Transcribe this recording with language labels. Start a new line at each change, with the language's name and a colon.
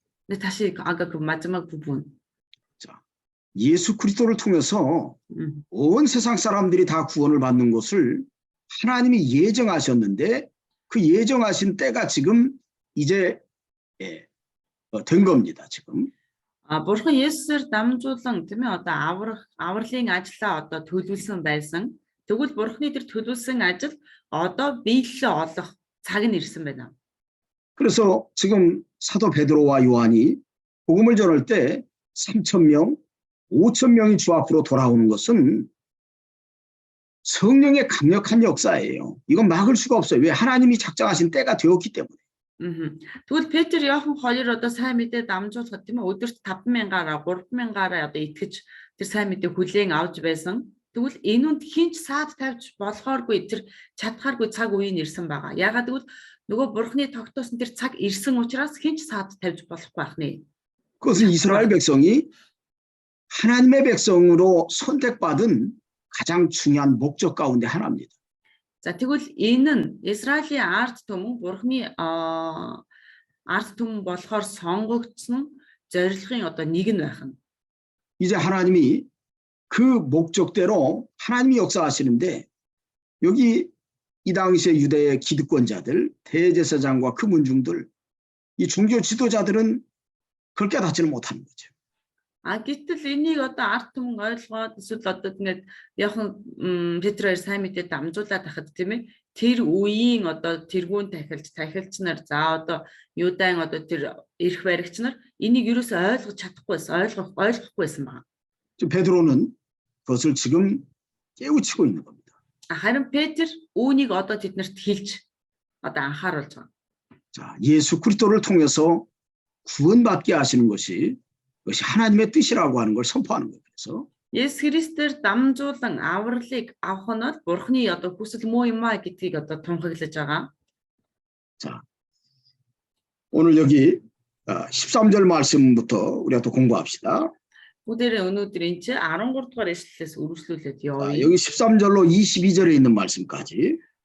Korean: 네, 다시 아까 그 마지막 부분. 자, 예수 그리스도를 통해서 음. 온 세상 사람들이 다 구원을 받는 것을 하나님이 예정하셨는데 그 예정하신 때가 지금 이제 된 겁니다. 지금.
Mongolian: Бурхан Есүсээр дамжуулан тийм ээ одоо авралын ажлаа одоо төлөвлөсөн байсан. Тэгвэл Бурханы тэр төлөвлөсөн ажил одоо биелэлээ олох цаг нь ирсэн байна.
Korean: 그래서 지금 사도 베드로와 요한이 복음을 전할 때 3,000명, 5,000명이 주 앞으로 돌아오는 것은 성령의 강력한 역사예요. 이건 막을 수가 없어요. 왜? 하나님이 작정하신 때가 되었기 때문에.
Mongolian: Тэгвэл Петр Иохан хоёр одоо сайн мэдээ дамжуулахад тийм ээ өдөрт 5,000-аараа 3,000-аараа одоо итгэж тэр сайн мэдээ хүлээн авч байсан. Тэгвэл энүүнд хинч саад тавьж болохооргүй тэр чадхааргүй цаг үе нь ирсэн байгаа. Яагаад гэвэл нөгөө Бурхны тогтоосон тэр цаг ирсэн учраас хинч саад тавьж болохгүй байна.
Korean: 그것은 이스라엘 백성이 하나님의 백성으로 선택받은 가장 중요한 목적 가운데 하나입니다.
Mongolian: За тэгвэл энэ нь Израилийн ард түмэн Бурхны ард түмэн болохоор сонгогдсон зорилгын одоо нэг нь байх нь.
Korean: 이제 하나님이 그 목적대로 하나님이 역사하시는데 여기 이 당시에 유대의 기득권자들, 대제사장과 그 문중들, 이 종교 지도자들은 그걸 깨닫지는 못하는 거죠.
Mongolian: Гэтэл энийг одоо ард түмэн ойлгоод эсвэл одоо ингээд яхан Петрээр сайн мэдээ дамжуулаад тахад тийм ээ тэр үеийн одоо тэргүүн тахилч нар за одоо Юдаан одоо тэр эрх баригч нар энийг юусоо ойлгож чадахгүйсэн ойлгохгүйсэн байна.
Korean: 베드로는 그것을 지금 깨우치고 있는 겁니다.
Mongolian: Харин Петр үүнийг одоо тэднэрт хэлж одоо анхааруулж байгаа.
Korean: 자, 예수 그리스도를 통해서 구원받게 하시는 것이 하나님의 뜻이라고 하는 걸 선포하는 거예요. 그래서
Mongolian: Есүс Христээр дамжуулан авралыг авах нь бол Бурхны одоо хүсэл муу юм а гэдгийг одоо тунхаглаж байгаа.
Korean: 자, 오늘 여기 13절 말씀부터 우리가 또 공부합시다.
Mongolian: Бүгдээрээ өнөөдөр энэ чи 13 дугаар эшлэлээс үргэлжлүүлээд явъя.
Korean: 여기 13절로 22절에 있는 말씀까지